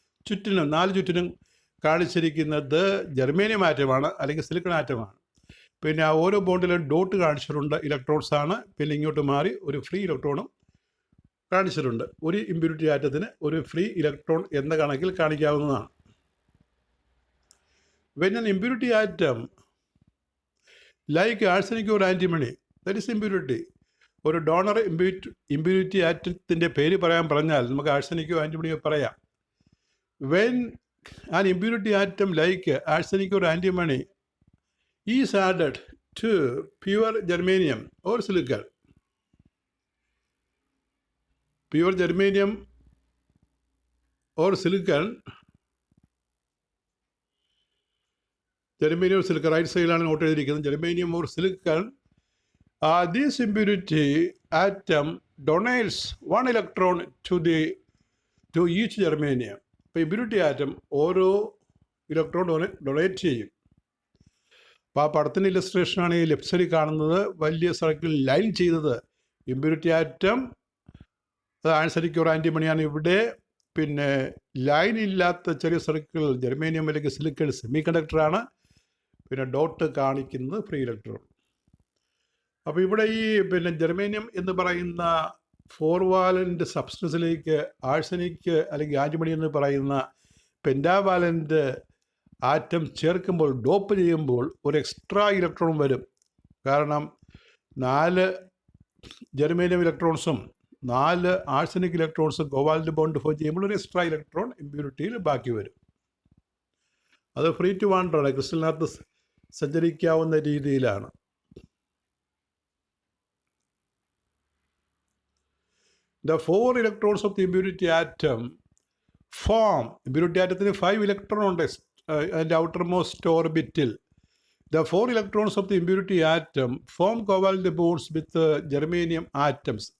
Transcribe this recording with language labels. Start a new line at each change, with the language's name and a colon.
Malayalam: ചുറ്റിനും 4 ചുറ്റിനും കാണിച്ചിരിക്കുന്നത് ജെർമേനിയം ആറ്റമാണ്, അല്ലെങ്കിൽ സിലിക്കൺ ആറ്റമാണ്. പിന്നെ ആ ഓരോ ബോണ്ടിലും ഡോട്ട് കാണിച്ചിട്ടുണ്ട്, ഇലക്ട്രോൺസാണ്. പിന്നെ ഇങ്ങോട്ട് മാറി ഒരു ഫ്രീ ഇലക്ട്രോണും കാണിച്ചിട്ടുണ്ട്. ഒരു ഇമ്പ്യൂരിറ്റി ആറ്റത്തിന് ഒരു ഫ്രീ ഇലക്ട്രോൺ എന്ന കണക്കിൽ കാണിക്കാവുന്നതാണ്.
English: When an impurity atom like arsenic or antimony, that is impurity.
Malayalam: ഒരു ഡോണർ ഇമ്പ്യൂരിറ്റി ആറ്റത്തിൻ്റെ പേര് പറഞ്ഞാൽ നമുക്ക് ആഴ്സനിക്കോ ആൻറ്റിമണിയോ പറയാം.
English: When an impurity atom like arsenic or antimony is added to pure germanium or silicon, pure germanium or silicon, germanium or silicon, right side
Malayalam: ആണ് not ചെയ്തിരിക്കുന്നത്,
English: germanium or silicon, this impurity atom donates one electron to each germanium.
Malayalam: ഇപ്പോൾ impurity atom ഓരോ electron donate ചെയ്യും. അപ്പോൾ ആ പടത്തിൻ്റെ ഇല്ലസ്ട്രേഷനാണ് ഈ left സൈഡിൽ കാണുന്നത്, വലിയ സർക്കിൾ ലൈൻ ചെയ്തത് ഇമ്പ്യൂരിറ്റി ആറ്റം, അത് ആൻസരിക്ക് ഒരു ആൻറ്റിമണിയാണ് ഇവിടെ. പിന്നെ ലൈൻ ഇല്ലാത്ത ചെറിയ സർക്കിൾ ജെർമേനിയം അല്ലെങ്കിൽ സിലിക്കൺ സെമി കണ്ടക്ടറാണ്. പിന്നെ ഡോട്ട് കാണിക്കുന്നത് ഫ്രീ ഇലക്ട്രോൺ. അപ്പോൾ ഇവിടെ ഈ പിന്നെ ജെർമേനിയം എന്ന് പറയുന്ന ഫോർവാലൻ്റ് സബ്സ്റ്റൻസിലേക്ക് ആഴ്സനിക് അല്ലെങ്കിൽ ആൻറ്റിമണി എന്ന് പറയുന്ന പെൻറ്റാവാലൻ്റ് ആറ്റം ചേർക്കുമ്പോൾ, ഡോപ്പ് ചെയ്യുമ്പോൾ ഒരു എക്സ്ട്രാ ഇലക്ട്രോൺ വരും. കാരണം 4 germanium ഇലക്ട്രോൺസും 4 arsenic ഇലക്ട്രോൺസും covalent bond form ചെയ്യുമ്പോൾ ഒരു എക്സ്ട്രാ ഇലക്ട്രോൺ ഇമ്പ്യൂരിറ്റിയിൽ ബാക്കി വരും. അത് ഫ്രീ ടു വാണ്ടറാണ്, ക്രിസ്റ്റലിനകത്ത് സഞ്ചരിക്കാവുന്ന രീതിയിലാണ്.
English: The 4 electrons of the impurity atom form, impurity atomത്തിന്
Malayalam: 5 electron ഉണ്ട് അതിൻ്റെ outermost ഓർബിറ്റിൽ.
English: The 4 electrons of the impurity atom form covalent bonds with germanium atoms.